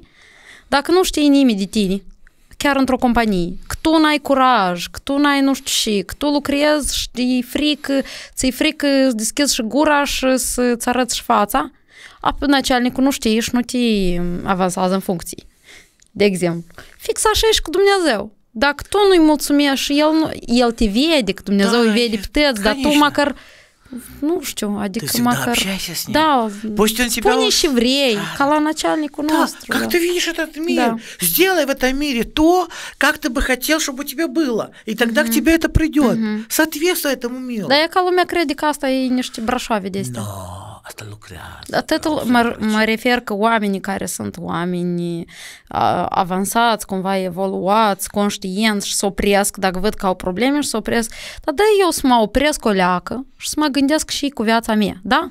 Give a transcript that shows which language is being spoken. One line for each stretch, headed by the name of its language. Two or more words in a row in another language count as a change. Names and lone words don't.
Romanian: Dacă nu știi nimeni de tine, chiar într-o companie, că tu n-ai curaj, că tu n-ai nu știu și, că tu lucrezi și ți-e frică să deschizi și gura și să-ți arăți și fața, apoi начальnicul nu știe și nu te avansează în funcții. De exemplu, fix așa e și cu Dumnezeu. Dacă tu nu-i mulțumești și el te vede, că Dumnezeu îi vede pe tăți, dar tu măcar, nu știu, adică măcar... Да, spune și vrei, ca la начальникul nostru.
Russian: Как ты видишь этот мир, сделай в этом мире то, как ты бы хотел, чтобы у тебя было. И тогда к тебе это придет. Соответствуй этому миру.
Romanian: Da, e ca lumea crede că asta e niște brașoave de astea. Asta lucrează. Atât mă refer că oamenii care sunt oameni avansați, cumva evoluați, conștienți și se opresc, dacă văd că au probleme și se opresc, dar eu să mă opresc o leacă și să mă gândesc și cu viața mea, da?